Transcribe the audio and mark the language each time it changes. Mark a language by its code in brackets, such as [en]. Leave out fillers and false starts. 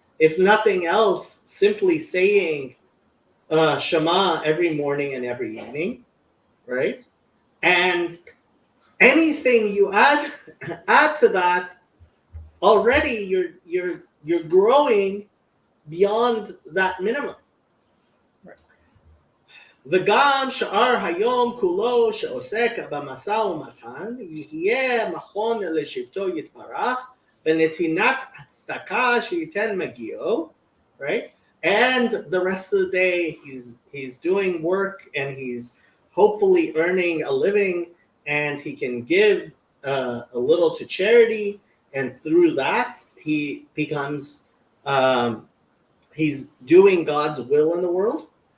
[en] If nothing else, simply saying Shema every morning and every evening, right? And anything you add to that, already you're growing beyond that minimum. [he] וגם שאר היום כולו שעוסק במשא ומתן יהיה מכון לשבטו יתברך בנתינת הצדקה שייתן מגיעו, right? [en] And the rest of the day he's doing work and he's hopefully earning a living, and he can give a little to charity, and through that he becomes he's doing God's will in the world.